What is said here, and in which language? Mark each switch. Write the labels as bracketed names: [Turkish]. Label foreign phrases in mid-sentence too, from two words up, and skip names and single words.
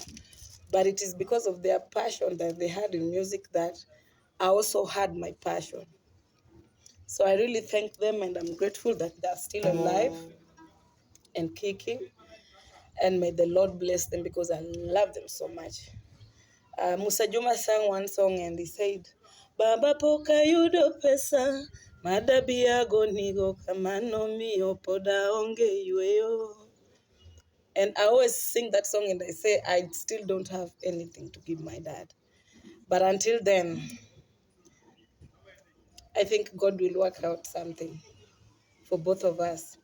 [English] But it is because of their passion that they had in music that I also had my passion. So I really thank them, and I'm grateful that they're still alive and kicking. And may the Lord bless them because I love them so much. Musa Juma sang one song and he said, [Luo (Kenya and Tanzania)] Baba poka yudo pesa, madabiago nigo kamano miyo poda onge yueyo. [English] And I always sing that song and I say, I still don't have anything to give my dad. But until then, I think God will work out something for both of us.